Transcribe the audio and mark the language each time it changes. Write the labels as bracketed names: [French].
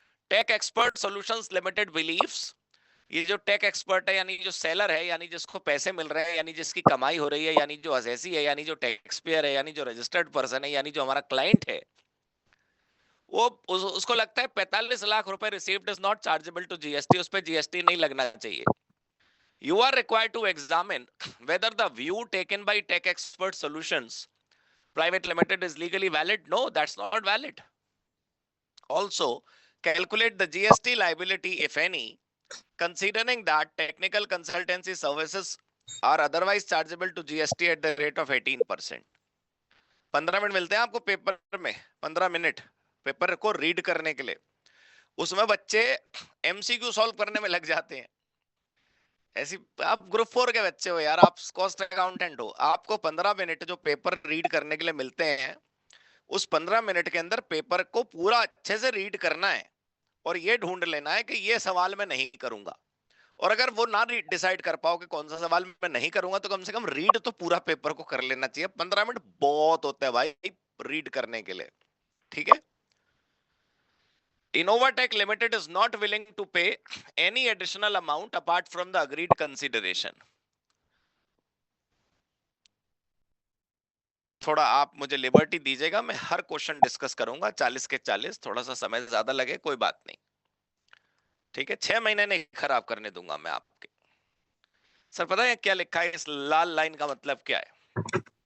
[Hindi] Tech expert solutions limited beliefs, ये जो tech expert है यानी जो सेलर है, यानी जिसको पैसे मिल रहे हैं, यानी जिसकी कमाई हो रही है, यानी जो असेसी है, यानी जो टैक्स पेयर है, यानी जो रजिस्टर्ड पर्सन है, यानी जो हमारा क्लाइंट है, वो उसको लगता है 45 लाख रुपए [English] received is not chargeable to GST, [Hindi] उस पे जीएसटी नहीं लगना चाहिए। [English] You are required to examine whether the view taken by Tech Expert Solutions Private Limited is legally valid. No, that's not valid. Also, calculate the GST liability, if any, considering that technical consultancy services are otherwise chargeable to GST at the rate of 18%. [Hindi] 15 minute मिलते हैं आपको paper में, 15 minute paper को read करने के लिए, उसमें बच्चे एमसीक्यू सॉल्व करने में लग जाते हैं। ऐसी आप ग्रुप 4 के बच्चे हो यार, आप कॉस्ट अकाउंटेंट हो, आपको 15 मिनट जो पेपर रीड करने के लिए मिलते हैं, उस 15 मिनट के अंदर पेपर को पूरा अच्छे से रीड करना है और ये ढूंढ लेना है कि ये सवाल मैं नहीं करूंगा। और अगर वो ना डिसाइड कर पाओ कि कौन सा सवाल मैं नहीं करूंगा, तो कम से कम रीड तो पूरा पेपर को कर लेना चाहिए। 15 मिनट बहुत होता है भाई रीड करने के लिए, ठीक है। [English] Innovatech Limited is not willing to pay any additional amount apart from the agreed consideration. [Hindi] थोड़ा आप मुझे लिबर्टी दीजिएगा, मैं हर क्वेश्चन डिस्कस करूंगा 40 के 40, थोड़ा सा समय ज्यादा लगे कोई बात नहीं, ठीक है। 6 महीने नहीं खराब करने दूंगा मैं आपके। सर पता है क्या लिखा है इस लाल लाइन का मतलब क्या है?